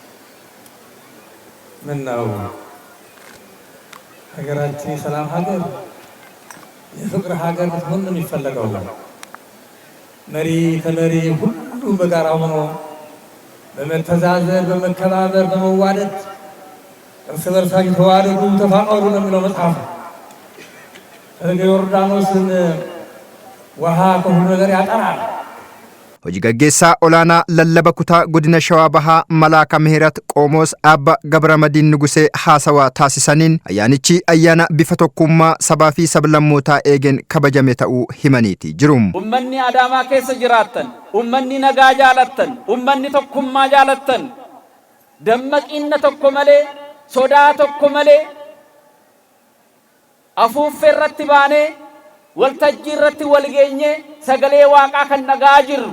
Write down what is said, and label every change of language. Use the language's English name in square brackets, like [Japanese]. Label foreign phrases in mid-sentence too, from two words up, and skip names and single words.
[Amharic] ምነው ሀገራችን የሰላም ሀገር የፍቅር ሀገር ብትሆን ነው የሚፈለገው። መሪ ተመሪ ሁሉም በጋራ ሆኖ በመተዛዘን በመከባበር በመዋደድ እርስ በርሳችሁ ተዋደዱ ተፋቀሩ ነው የሚለው መጽሐፍ። ዮርዳኖስን ውሃ ከሁሉ ነገር ያጠራል። [Oromo] Hojii gaggeessaa olaanaa lallaba kutaa godina Shawaa Bahaa Malaaka Mihirat Qomoos Abba Gabramadiin Nugusee haasawaa taasisaniin ayyaanichi ayyaana bifa tokkummaa sabaa fi sablammootaa eegeen kabajame ta'uu himaniiti jiru. Ummanni Adaamaa keessa jiraattan, ummanni nagaa jaalattan, ummanni tokkummaa jaalattan, dammaqinna tokko malee, sodaa tokko malee, afuuffee irratti baanee, waltajjii irratti wal geenyee sagalee waaqaa kan nagaa jirru.